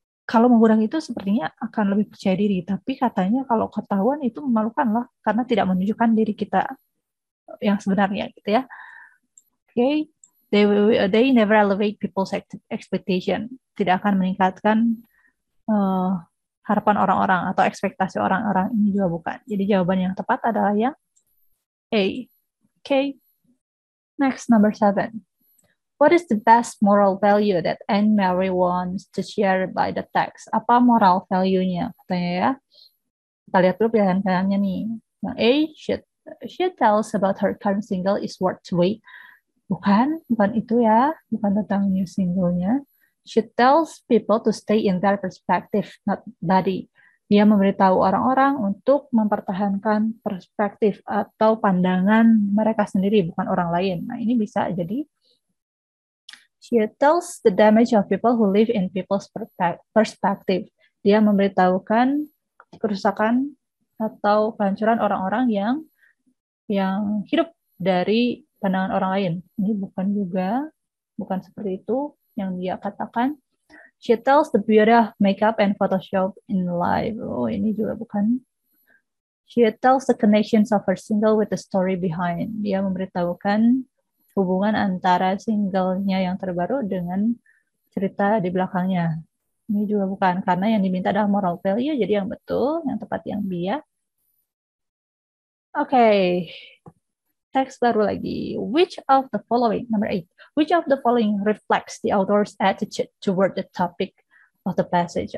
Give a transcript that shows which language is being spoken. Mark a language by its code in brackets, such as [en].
[id] Kalau menggunakan itu sepertinya akan lebih percaya diri, tapi katanya kalau ketahuan itu memalukan lah, karena tidak menunjukkan diri kita yang sebenarnya gitu ya. Oke, okay. [en] They never elevate people's expectation, [id] tidak akan meningkatkan harapan orang-orang atau ekspektasi orang-orang, ini juga bukan. Jadi jawaban yang tepat adalah yang A. [en] Oke, okay. Next, number 7. What is the best moral value that Anne Mary wants to share by the text? [id] Apa moral value-nya? Katanya ya. Kita lihat dulu pilihan-pilihannya nih. Yang A, [en] she tells about her current single is worth to wait. [id] Bukan itu ya. Bukan tentang new single-nya. [en] She tells people to stay in their perspective, not body. [id] Dia memberitahu orang-orang untuk mempertahankan perspektif atau pandangan mereka sendiri, bukan orang lain. Nah, ini bisa jadi [en] she tells the damage of people who live in people's perspective. [id] Dia memberitahukan kerusakan atau kehancuran orang-orang yang hidup dari pandangan orang lain. Ini bukan seperti itu yang dia katakan. [en] She tells the beauty of makeup and Photoshop in life. [id] Oh, ini juga bukan. [en] She tells the connections of her single with the story behind. [id] Dia memberitahukan hubungan antara singlenya yang terbaru dengan cerita di belakangnya. Ini juga bukan, karena yang diminta adalah moral value, jadi yang betul, yang tepat yang B ya. Oke, teks baru lagi. [en] Which of the following, number 8, which of the following reflects the author's attitude toward the topic of the passage?